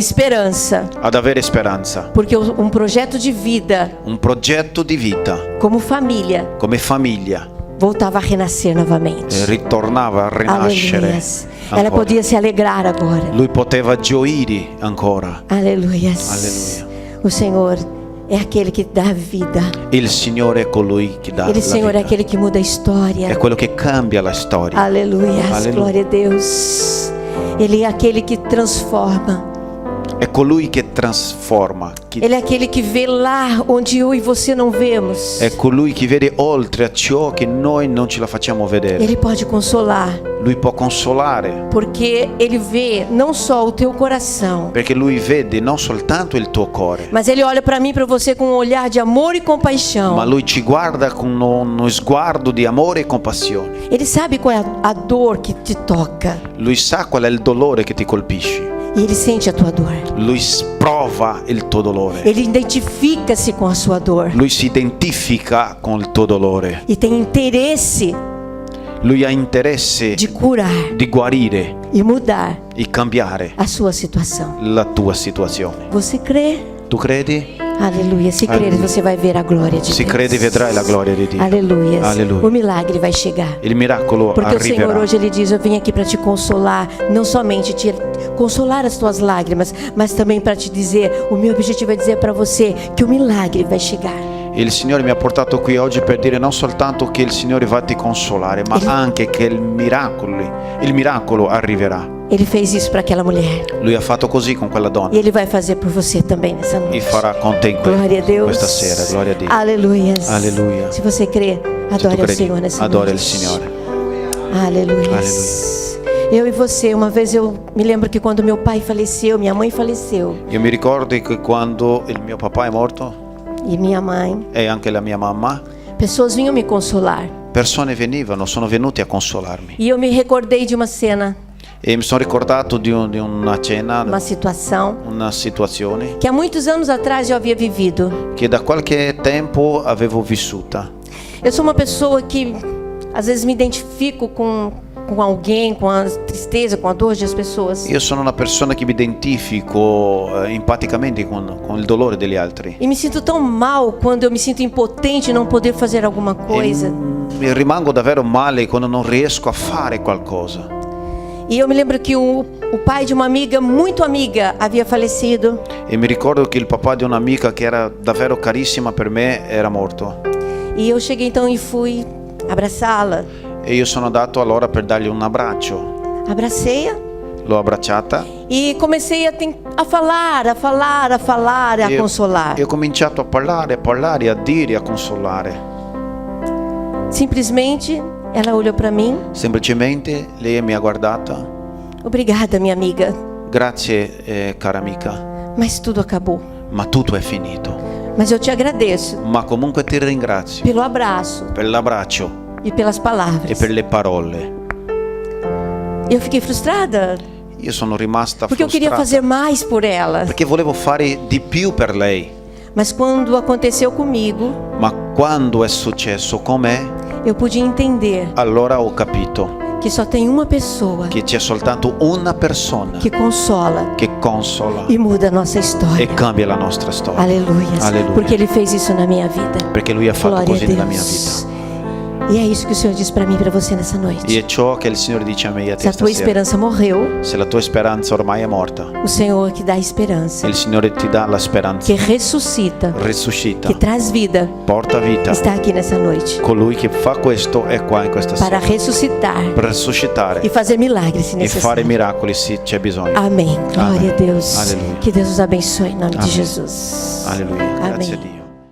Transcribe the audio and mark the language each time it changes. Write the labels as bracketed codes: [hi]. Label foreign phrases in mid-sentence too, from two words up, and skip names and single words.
[pt] esperança. [it] ad avere speranza. [pt] Porque um projeto de vida, [it] Un progetto di vita [pt] como família, [it] come famiglia [pt] voltava a renascer novamente. [it] ritornava a rinascere. [pt] Aleluias. Ela [it] ancora. [pt] podia se alegrar agora. [it] Lui poteva gioire ancora. [pt] Aleluias. [it] Alleluia. [pt] O Senhor é aquele que dá vida. [it] Il Signore è colui che dà [pt] Ele, [it] la [pt] Senhor, é [it] vita. [pt] aquele que muda a história. [it] È quello che cambia la storia. [pt] Aleluias. [it] Aleluia. [pt] Glória a Deus. Ele é aquele que transforma. [it] È colui che trasforma. [pt] Ele é aquele que vê lá onde eu e você não vemos. [it] È colui che vede oltre a ciò che noi non ce la facciamo vedere. [pt] Ele pode consolar. [it] Lui può consolare. [pt] Porque Ele vê não só o teu coração, [it] Perché lui vede non soltanto il tuo cuore, [pt] mas Ele olha para mim e para você com um olhar de amor e compaixão. [it] ma lui ci guarda con uno sguardo di amore e compassione. [pt] Ele sabe qual é a dor que te toca. [it] Lui sa qual è il dolore che ti colpisce. [pt] E Ele sente a tua dor. [it] Lui prova il tuo dolore. [pt] Ele identifica-se com a sua dor. [it] Lui si identifica con il tuo dolore. [pt] E tem interesse [it] Lui ha interesse [pt] de curar [it] di guarire [pt] e mudar [it] e cambiare [pt] a sua situação. [it] la tua situazione. [pt] Você crê? [it] Tu credi? [pt] Aleluia. Se crer, [it] Aleluia. [pt] você vai ver a glória de [it] Se [pt] Deus. [it] credi vedrai la gloria di Dio. [pt] Aleluia. [it] Alleluia. [pt] O milagre vai chegar. [it] Il miracolo [pt] Porque o Senhor [it] arriverà. [pt] hoje Ele diz: eu vim aqui para te consolar, não somente te consolar as tuas lágrimas, mas também para te dizer, o meu objetivo é dizer para você que o milagre vai chegar. [it] Il Signore mi ha portato qui oggi per dire non soltanto che il Signore va a ti consolare, ma anche che il miracolo arriverà. [pt] Ele fez isso para aquela mulher [it] Lui ha fatto così con quella [pt] e [it] donna [pt] Ele vai fazer por você também nessa [it] e [pt] noite. [it] farà con te in [pt] Glória a Deus. [it] questa sera. Gloria a Dio. [pt] Aleluia. [it] Alleluia. [pt] Se você crê, [it] Se tu [pt] adore ao [it] credi, [pt] Senhor nessa [it] adora il [pt] noite. [it] Signore. [pt] Aleluia. Eu e você, uma vez eu me lembro que quando meu pai faleceu, minha mãe faleceu [it] Io mi ricordo che quando il mio papà è morto [pt] e minha mãe, [it] e anche la mia mamma, [pt] pessoas vinham me consolar. [it] persone sono venuti a consolarmi. [pt] E eu me recordei de uma cena, [it] E mi sono ricordato di una cena, [pt] uma situação [it] una situazione [pt] que há muitos anos atrás eu havia vivido. [it] che da qualche tempo avevo vissuta. [pt] Eu sou uma pessoa que às vezes me identifico com alguém, com a tristeza, com a dor das pessoas. [it] Io sono una persona che mi identifico empaticamente con il dolore degli altri. [pt] E me sinto tão mal quando eu me sinto impotente e não poder fazer alguma coisa. [it] Mi rimango davvero male quando non riesco a fare qualcosa. [pt] E eu me lembro que o pai de uma amiga, muito amiga, havia falecido. [it] E mi ricordo che il papà di un'amica che era davvero carissima per me era morto. [pt] E eu cheguei então e fui abraçá-la. [it] E io sono andato allora per dargli un abbraccio. [pt] Abracei-a [it] L'ho abbracciata [pt] e comecei a falar, a consolar. [it] e ho cominciato a parlare, a dire, a consolare. [pt] Simplesmente ela olhou para mim. [it] Semplicemente lei mi ha guardata. [pt] Obrigada, minha amiga, [it] Grazie, cara amica, [pt] mas tudo acabou. [it] ma tutto è finito. [pt] Mas eu te agradeço [it] Ma comunque ti ringrazio [pt] pelo abraço [it] per l'abbraccio [pt] e pelas [it] e [pt] palavras. [it] per le parole. [pt] Eu fiquei frustrada [it] Io sono rimasta [pt] porque eu queria [it] frustrata [pt] fazer mais por ela. [it] perché volevo fare di più per lei. [pt] Mas quando aconteceu comigo, [it] Ma quando è successo con me, [pt] eu pude entender [it] allora ho capito [pt] que só tem uma pessoa [it] che c'è soltanto una persona [pt] que consola [it] che consola [pt] e muda a nossa história. [it] e cambia la nostra storia. [pt] Aleluia. [it] Alleluia. [pt] Porque Ele fez isso na minha vida. [it] Perché lui ha fatto [pt] Glória a [it] così nella mia vita. [pt] Deus. E é isso que o Senhor diz para mim e para você nessa noite. [it] E è ciò che il Signore dice a me e a [pt] Se [it] te [pt] a tua [it] stasera. [pt] esperança morreu, [it] Se la tua speranza ormai è morta, [pt] o Senhor que dá esperança, [it] il Signore ti dà la speranza, [pt] que ressuscita, [it] risuscita, [pt] que traz vida, [it] porta vita. [pt] está aqui nessa noite [it] Colui che fa questo è qua in questa [pt] para [it] sera [pt] ressuscitar [it] per risuscitare [pt] e fazer milagres se [it] e fare [pt] necessário. [it] miracoli se c'è bisogno. [pt] Amém. Glória a Deus. [it] Aleluia. [pt] Que Deus os abençoe em nome de [it] Amém. [pt] Jesus. [it] Alleluia, grazie a [pt] Amém. [it] Dio.